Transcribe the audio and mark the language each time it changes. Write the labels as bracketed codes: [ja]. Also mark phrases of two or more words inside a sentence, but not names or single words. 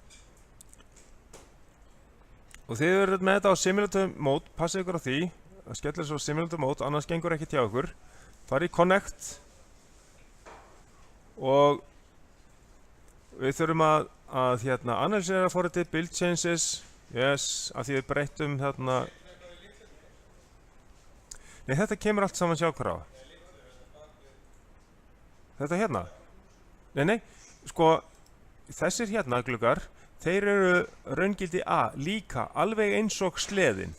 [is] Og þið verður með þetta á Simulator Mode, passið ykkur á því að skella þessu á Simulator Mode, annars gengur ekki hjá ykkur. Farið í Connect og við þurfum að hérna analysera forritið, [en] build changes, yes, [is] af því við breyttum þarna. Nei, þetta kemur allt saman sjá hver á. Þetta hérna. Nei, sko, þessir hérna gluggar, þeir eru raungildi A líka, alveg eins og sleðin.